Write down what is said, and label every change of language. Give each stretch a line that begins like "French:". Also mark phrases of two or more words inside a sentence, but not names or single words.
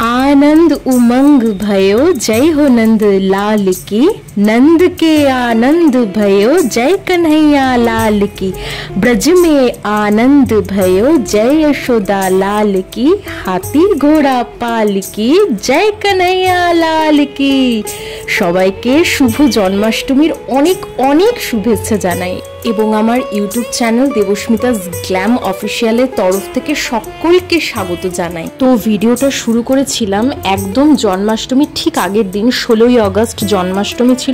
Hindi: आनंद उमंग भयो जय हो नंद लाल की, नंद के आनंद भयो जय कन्हैया लाल की, ब्रज में आनंद भयो जय यशोदा लाल की, हाथी घोड़ा पाल की जय कन्हैया लाल की।
Bangla: সবাইকে শুভ জন্মাষ্টমীর অনেক অনেক শুভেচ্ছা জানাই এবং আমার ইউটিউব চ্যানেল দেবস্মিতাস গ্ল্যাম অফিসিয়ালের তরফ থেকে সকলকে স্বাগত জানাই। তো ভিডিওটা শুরু করেছিলাম একদম জন্মাষ্টমীর ঠিক আগের দিন, 16ই আগস্ট জন্মাষ্টমী ছিল।